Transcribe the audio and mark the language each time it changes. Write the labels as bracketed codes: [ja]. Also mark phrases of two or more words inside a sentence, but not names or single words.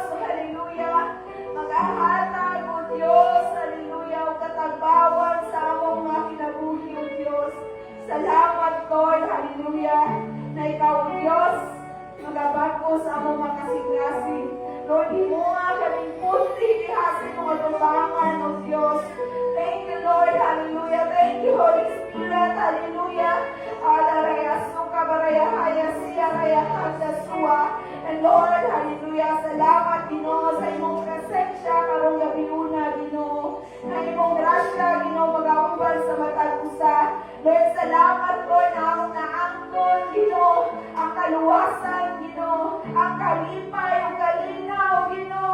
[ceb] Hallelujah. Mag-ahatag, O Diyos. Hallelujah. O katagbawan sa among mga kinabuhi, O Diyos. Salamat, Lord. Hallelujah. Na ikaw, O Diyos, magabago sa among makasing-kasing. Lord, himunga kaming punti, ihasing mga tumbangan, O Diyos. [en] Thank you, Lord. Hallelujah. Thank you, Holy Spirit. Hallelujah. Adaraya suka baraya haya siya raya handa suwa. And Lord, hallelujah. [ceb] Salamat, Ginoo, sa imong presensya karong gabi una, Ginoo. Na imong grasya, Ginoo, mag-auban sa matag usa. Lord, salamat, Lord, na akong naangkon, Ginoo, ang kaluwasan, Ginoo, ang kalipay, ang kalinaw, Ginoo.